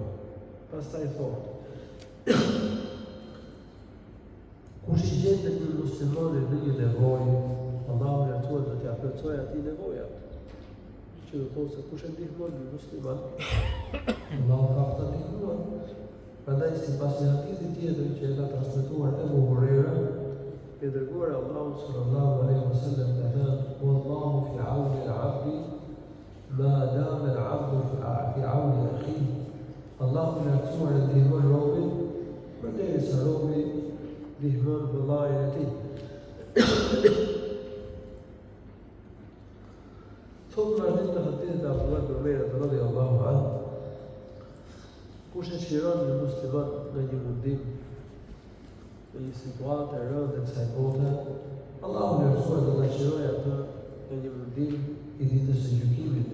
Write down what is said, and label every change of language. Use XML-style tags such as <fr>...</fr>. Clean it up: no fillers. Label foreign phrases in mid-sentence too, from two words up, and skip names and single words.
<sq>Pastaj thotë, kush i gjendet një muslimani në një nevojë, Allahu i lartësuar do t'ia plotësojë atij nevojat. Që do thotë se kush e ndihmon një musliman, Allahu ka ta ndihmuar. Prandaj sipas një hadithi tjetër që e ka transmetuar Ebu Hurajra, i dërguar Allahu</sq> <ar>صلى الله عليه وسلم</ar> <sq>ka thënë:</sq> <ar>"والله في عون العبد ما دام العبد في عون أخيه."</ar> <sq>Allahu i lartësuar e ndihmon robin përderisa robi ndihmon vëllain e tij. Thotë vazhdim të hadithit e Abdullah ibn Umayr</sq> <ar>رضي الله عنه,</ar> <sq>kush e shiron një musliman në një mundim, në një situatë e rëndë e kësaj bote, Allahu i lartësuar do ta shirojë atë në një mundim i ditës së gjykimit.</sq>